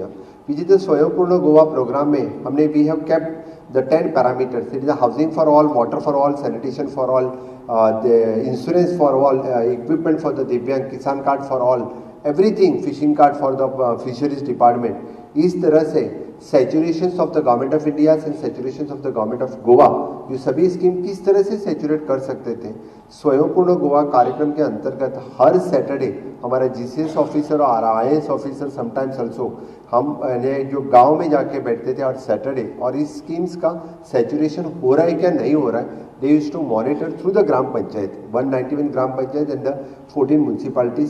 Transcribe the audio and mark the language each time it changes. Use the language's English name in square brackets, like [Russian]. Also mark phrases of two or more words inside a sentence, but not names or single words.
[English] visit the Swayampurna Goa programme [Hindi] में हमने [English] we have kept the 10 parameters, it is housing for all, water for all, sanitation for all, insurance for all, equipment for the Divyang, Kisan card for all, everything, fishing card for the fisheries department. [Hindi] इस तरह से [English] saturation of the Government of India and saturation of the Government of Goa, [Hindi] ये सभी स्कीम किस तरह से सैचुरेट कर सकते थे। स्वयंपूर्ण गोवा कार्यक्रम के अंतर्गत हर सैटरडे हमारा जीसीएस ऑफिसर और आईएएस ऑफिसर [English] sometimes also [Hindi] हम जो गांव में जाके बैठते थे और सैटरडे, और इस स्कीम्स का सैचुरेशन हो रहा है क्या नहीं हो रहा है, [English] they used to monitor through the Gram Panchayat, [Hindi] 191 ग्राम पंचायत [English] and the 14 municipalities.